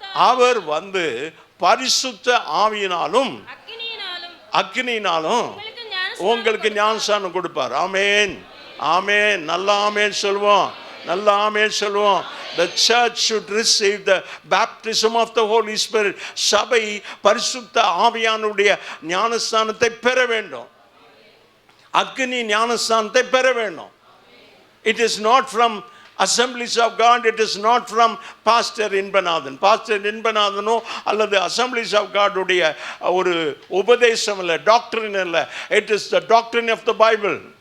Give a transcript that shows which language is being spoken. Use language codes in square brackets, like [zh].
[ta] அவர் வந்து பரிசுத்த ஆவியினாலும் அக்கினியினாலும் உங்களுக்கு ஞானஸ்நானம் கொடுப்பார். ஆமென், ஆமென். நல்ல ஆமென் சொல்வோம், நல்ல ஆமென் சொல்வோம். [en] The church should receive the baptism of the Holy Spirit. [ta] சபை பரிசுத்த ஆவியானுடைய ஞானஸ்நானத்தை பெற வேண்டும். அக்னி ஞானஸ்நானத்தை பெற வேண்டும். [en] It is not from Assemblies of God. It is not from Pastor Inbanathan. [ta] Pastor இன்பநாதனோ அல்லது Assemblies of God உடைய ஒரு உபதேசம் இல்லை, டாக்டரின் இல்லை. [en] It is the doctrine of the Bible.